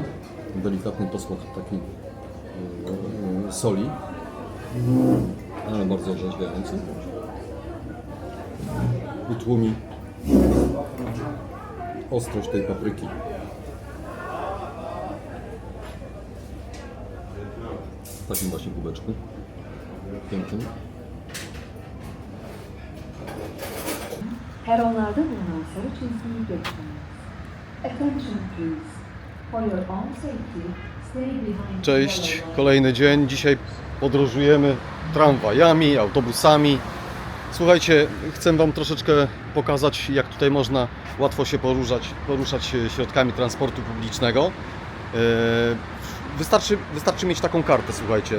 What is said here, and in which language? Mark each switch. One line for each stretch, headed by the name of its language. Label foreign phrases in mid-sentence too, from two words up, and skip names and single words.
Polish: Delikatny posmak taki soli, ale bardzo orzeźwiający. I tłumi ostrość tej papryki. W takim właśnie kubeczku. Pięknym.
Turkish: Peronlarda bulunan sarı çizgiyi geçmeniz.
English: Attention please. For your own safety, stay behind.
Polish: Cześć, kolejny dzień. Dzisiaj podróżujemy tramwajami, autobusami. Słuchajcie, chcę Wam troszeczkę pokazać, jak tutaj można łatwo się poruszać środkami transportu publicznego. Wystarczy mieć taką kartę, słuchajcie.